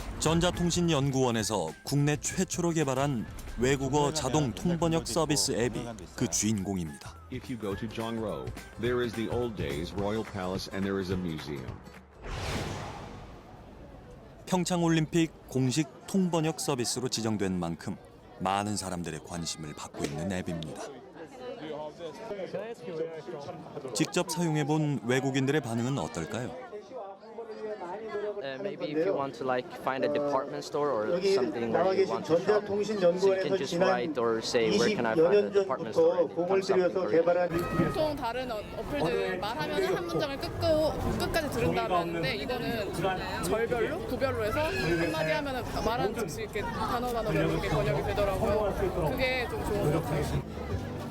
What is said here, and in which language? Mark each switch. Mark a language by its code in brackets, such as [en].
[ko] 전자통신연구원에서 국내 최초로 개발한 외국어 자동 통번역 서비스 앱이 그 주인공입니다. [en] If you go to Jongro, there is the old days Royal Palace and there is a museum. [ko] 평창 올림픽 공식 통번역 서비스로 지정된 만큼 많은 사람들의 관심을 받고 있는 앱입니다. 직접 사용해 본 외국인들의 반응은 어떨까요? [en] Maybe if you want to like find a department store or something where you want to shop, so you can just write or say where can I find a department store. And it comes up in Korean. [ko] 보통 다른 어플들 말하면 한 문장을 끝까지 들은다는데 이거는 절별로 구별로 해서 한마디 하면 말하는 즉시 이렇게 단어로 이렇게 번역이 되더라고요. 그게 좀 좋은 것 같아요.